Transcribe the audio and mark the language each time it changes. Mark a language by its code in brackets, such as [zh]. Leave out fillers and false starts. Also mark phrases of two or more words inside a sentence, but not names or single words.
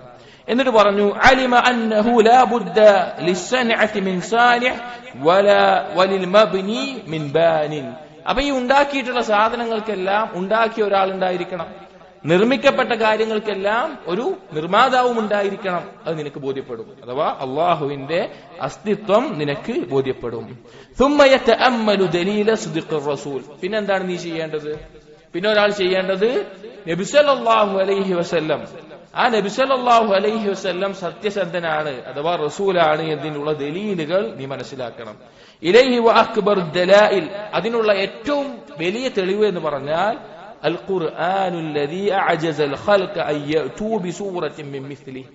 [ml] എന്നിട്ട് പറഞ്ഞു, [ar] علم أنه لا بد للصنعة من صانع ولا وللمبني من بان. [ml] അപ്പൊ ഈ ഉണ്ടാക്കിയിട്ടുള്ള സാധനങ്ങൾക്കെല്ലാം ഉണ്ടാക്കിയ ഒരാളുണ്ടായിരിക്കണം, നിർമ്മിക്കപ്പെട്ട കാര്യങ്ങൾക്കെല്ലാം ഒരു നിർമ്മാതാവും ഉണ്ടായിരിക്കണം. അത് നിനക്ക് ബോധ്യപ്പെടും, അഥവാ അള്ളാഹുവിന്റെ അസ്തിത്വം നിനക്ക് ബോധ്യപ്പെടും. [ar] ثم يتأمل دليل صدق الرسول. [ml] പിന്നെന്താണ് നീ ചെയ്യേണ്ടത്? പിന്നെ ഒരാൾ ചെയ്യേണ്ടത് നബി [ar] صلى الله عليه وسلم, [ml] ആ നബി [ar] صلى الله عليه وسلم [ml] സത്യസന്ധനാണ്, അഥവാ റസൂലാണ് എന്നതിനുള്ള ദലീലുകൾ നീ മനസ്സിലാക്കണം. [ar] إليه وأكبر دلائل, [ml] അതിനുള്ള ഏറ്റവും വലിയ തെളിവ് എന്ന് പറഞ്ഞാൽ [ar] القرآن الذي أعجز الخلق أن يأتوا بسورة من مثله.